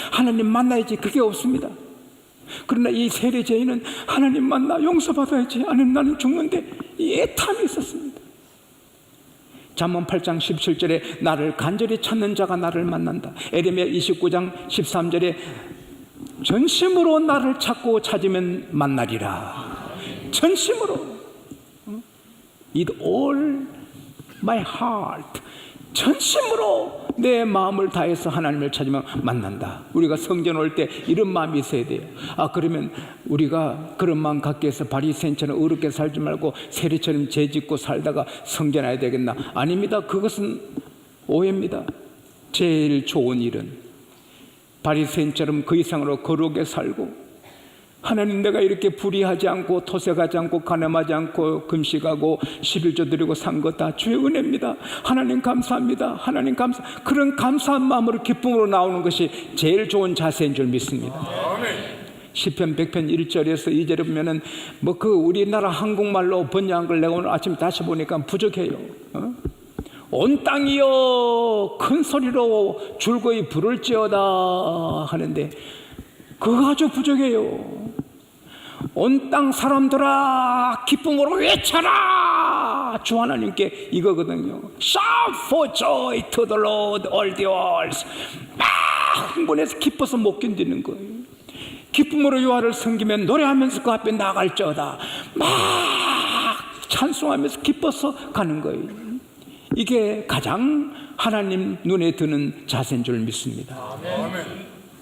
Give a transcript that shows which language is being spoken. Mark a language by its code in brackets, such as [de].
[ko] 하나님 만나야지 그게 없습니다. 그러나 이 세리죄인은 하나님 만나 용서받아야지 아니면 나는 죽는데 이 애탐이 있었습니다. 잠언 8장 17절에 나를 간절히 찾는 자가 나를 만난다. 에레미야 29장 13절에 전심으로 나를 찾고 찾으면 만나리라. 전심으로 [en] It all my heart. [ko] 전심으로 내 마음을 다해서 하나님을 찾으면 만난다. 우리가 성전 올 때 이런 마음이 있어야 돼요. 그러면 우리가 그런 마음 갖기 위해서 바리새인처럼 의롭게 살지 말고 세리처럼 죄짓고 살다가 성전 와야 되겠나? 아닙니다. 그것은 오해입니다. 제일 좋은 일은 바리새인처럼 그 이상으로 거룩하게 살고 하나님 내가 이렇게 불의하지 않고 토색하지 않고 간음하지 않고 금식하고 11조 드리고 산 것 다 주의 은혜입니다. 하나님 감사합니다. 하나님 감사. 그런 감사한 마음으로 기쁨으로 나오는 것이 제일 좋은 자세인 줄 믿습니다. 시편 100편 1절에서 2절에 보면은 우리나라 한국말로 번역한 걸 내가 오늘 아침에 다시 보니까 부족해요. 온 땅이여 큰 소리로 줄거이 부를지어다 하는데 그거 아주 부족해요. 온 땅 사람들아 기쁨으로 외쳐라. 주 하나님께 이거거든요. [en] Shout for joy to the Lord all the earth. [ko] 막 흥분해서 기뻐서 못 견디는 거예요. 기쁨으로 여호와를 섬기면 노래하면서 그 앞에 나갈지어다. 막 찬송하면서 기뻐서 가는 거예요. 이게 가장 하나님 눈에 드는 자세인 줄 믿습니다. 아멘.